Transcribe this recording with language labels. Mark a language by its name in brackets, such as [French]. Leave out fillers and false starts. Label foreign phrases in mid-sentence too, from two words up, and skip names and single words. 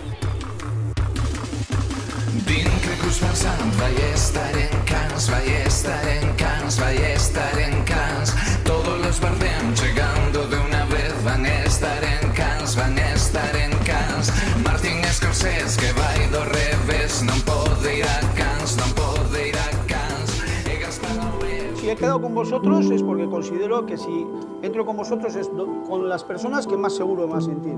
[Galician] Din que Cruz Farsant vai estar en Cans, vai estar en Cans, vai estar en Cans. [Spanish] Todos los Bardem chegando de una vez van a estar en Cans, van a estar en Cans. [Galician] Martin Scorsese que vai do revés, non pode ir a Cans, non pode ir a Cans. E Gaspar Noé. [Spanish] Si he quedado con vosotros es porque considero que si entro con vosotros es con las personas que más seguro me va a sentir.